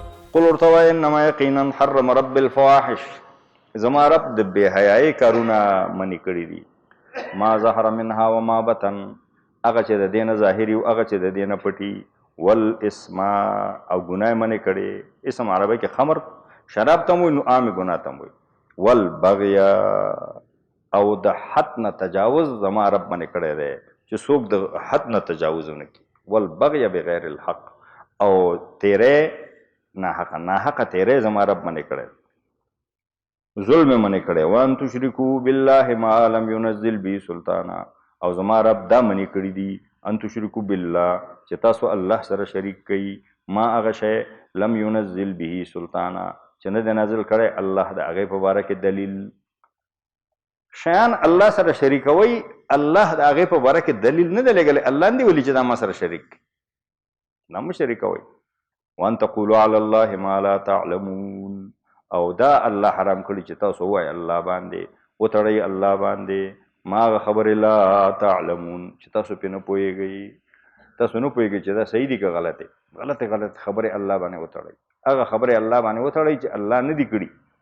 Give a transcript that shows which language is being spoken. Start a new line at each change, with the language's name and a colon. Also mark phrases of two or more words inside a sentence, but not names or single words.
Pashto: قل ورته وایه انما یقینا حرم رب الفواحش زما رب د بې حیایي کارونه منې کړي دي
Arabic: ما ظهر منها وما بطن
Pashto: هغه چې د دې نه ظاهري او هغه چې د دې نه پټي والاسم او ګناه منې کړي اسم عربی کې خمر شراب ته وایي نو عامې ګناه ته وایي والبغي او د حد نه تجاوز زما رب منې کړی دی چې څوک د حد نه تجاوز ونه کړي
Arabic: والبغي بغیر الحق
Pashto: او تیرې ناحقه تیرې زما رب منې کړی ظلم منې کړی
Arabic: وان تشرکو بالله ما لم ينزل به سلطانا
Pashto: او زما رب دا منې کړي دي
Arabic: ان تشرکو بالله
Pashto: چې تاسو الله سره شریک کوي ما هغه شی
Arabic: لم ينزل به سلطانا
Pashto: چې نه دی نازل کړی الله د هغې په باره کې دلیل شیان الله سره شریکوي الله د هغې په باره کې دلیل نه دی لګلی الله نه دی ویلي چې دا ما سره شریک دا مه شریکوئ
Arabic: وان تقولوا علی الله ما لا تعلمون
Pashto: او دا الله حرام کړي چې تاسو ووایئ الله باندې وتړئ الله باندې ما هغه خبرې
Arabic: لا تعلمون
Pashto: چې تاسو پرې نه پوهېږئ تاسو نه پوهېږئ چې دا صحیح دي که غلطې غلط خبرې الله باندې وتړئ هغه خبرې الله باندې وتړئ چې الله نه دي کړي